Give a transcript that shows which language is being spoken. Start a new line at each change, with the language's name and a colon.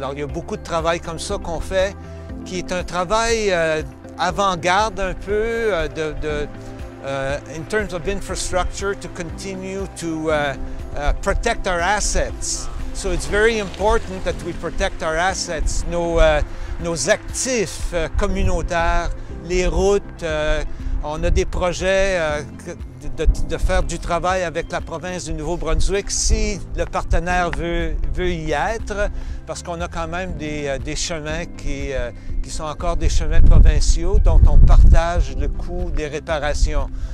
French: Alors il y a beaucoup de travail comme ça qu'on fait, qui est un travail avant-garde un peu
English: in terms of infrastructure to continue to protect our assets. So it's very important that we protect our assets,
French: nos actifs communautaires, les routes. On a des projets de faire du travail avec la province du Nouveau-Brunswick si le partenaire veut y être, parce qu'on a quand même des chemins qui sont encore des chemins provinciaux dont on partage le coût des réparations.